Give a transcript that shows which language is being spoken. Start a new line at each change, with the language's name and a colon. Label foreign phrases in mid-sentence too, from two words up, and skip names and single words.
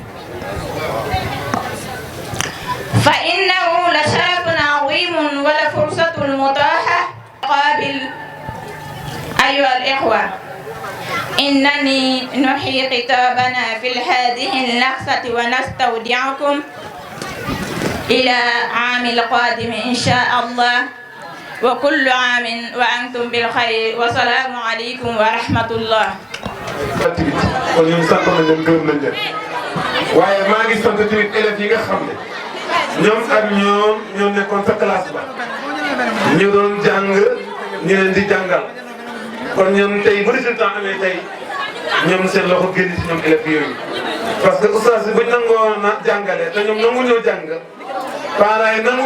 Arabic: فإنه لشرف عظيم ولفرصة متاحة قابل أيها الإخوة إنني نحيي خطابنا في هذه اللحظة ونستودعكم إلى عام القادم إن شاء الله وكل عام وأنتم بالخير والسلام عليكم ورحمة الله.
Wolof: kon ñun sant nañ leen gërëm nañ leen waaye maa ngi sant tamit élèves yi nga xam ne ñoom ak ñoo nekkoon sa classe ba ñu doon jàng ñu leen di jàngal kon ñoom tey bu résultat amee tey ñoom seen loxo génn ci ñoom élèves yooyu
French: parce que
Wolof: oustaz bi buñ nangoo na jàngale te ñoom nangu ñoo jàng parents yi nangu